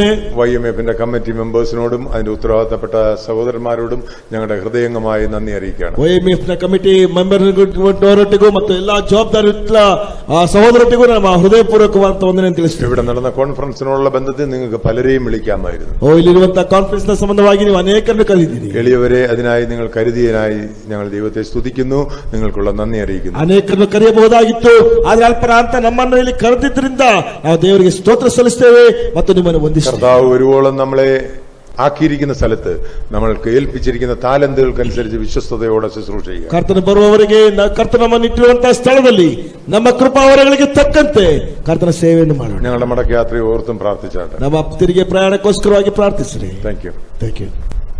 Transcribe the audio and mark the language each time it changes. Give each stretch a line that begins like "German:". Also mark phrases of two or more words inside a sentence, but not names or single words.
Malayalam: YMF-ന്റെ
English: committee members
Malayalam: അതിന്റെ ഉത്തരവാദിത്തപ്പെട്ട സഹോദരന്മാരോടും ഞങ്ങളുടെ ഹൃദയംഗമായി നന്ദി അറിയിക്കുകയാണ്.
Kannada: YMF ನ
English: committee members
Kannada: ಮತ್ತು ಎಲ್ಲಾ ಜವಾಬ್ದಾರಿ ಸಹೋದರೊಟ್ಟಿಗೂ ನಮ್ಮ ಹೃದಯಪೂರ್ವಕವಾದ ವಂದನೆ ತಿಳಿಸ್ತೇವೆ.
Malayalam: ഇവിടെ നടന്ന കോൺഫറൻസിനോടുള്ള ബന്ധത്തിൽ നിങ്ങൾക്ക് പലരെയും വിളിക്കാമായിരുന്നു.
Kannada: ಇಲ್ಲಿರುವಂತಹ ಕಾನ್ಫರೆನ್ಸ್ ನ ಸಂಬಂಧವಾಗಿ ನೀವು ಅನೇಕರನ್ನು ಕರೆದಿದ್ದೀರಿ.
Malayalam: എളിയവരെ അതിനായി നിങ്ങൾ കരുതിയതിനായി ഞങ്ങൾ ദൈവത്തെ സ്തുതിക്കുന്നു. നിങ്ങൾക്കുള്ള നന്ദി അറിയിക്കുന്നു.
Kannada: ಅನೇಕರನ್ನು ಕರೆಯಬಹುದಾಗಿತ್ತು, ಆದ್ರೆ ಅಲ್ಪರ ಅಂತ ನಮ್ಮನ್ನು ಇಲ್ಲಿ ಕರೆದಿದ್ದರಿಂದ ನಾವು ದೇವರಿಗೆ ಸ್ತೋತ್ರ ಸಲ್ಲಿಸ್ತೇವೆ ಮತ್ತು ನಿಮ್ಮನ್ನು ವಂದಿಸ್ತೇವೆ.
Malayalam: കർത്താവ് ഒരുവോളം നമ്മളെ ആക്കിയിരിക്കുന്ന സ്ഥലത്ത് നമ്മൾക്ക് ഏൽപ്പിച്ചിരിക്കുന്ന താലന്തുകൾക്കനുസരിച്ച് വിശ്വസ്തയോടെ ശുശ്രൂഷ ചെയ്യുക.
Kannada: ಕರ್ತನ ಬರುವವರೆಗೆ ಕರ್ತನ ನಮ್ಮನ್ನು ಇಟ್ಟಿರುವಂತಹ ಸ್ಥಳದಲ್ಲಿ ನಮ್ಮ ಕೃಪಾವರಗಳಿಗೆ ತಕ್ಕಂತೆ ಕರ್ತನ ಸೇವೆಯನ್ನು ಮಾಡೋಣ.
Malayalam: ഞങ്ങളുടെ മടക്കയാത്രയെ ഓർത്തും പ്രാർത്ഥിച്ചാട്ടെ.
Kannada: ನಮ್ಮ ತಿರುಗಿ ಪ್ರಯಾಣಕ್ಕೋಸ್ಕರವಾಗಿ ಪ್ರಾರ್ಥಿಸಿರಿ.
English: thank you. thank you.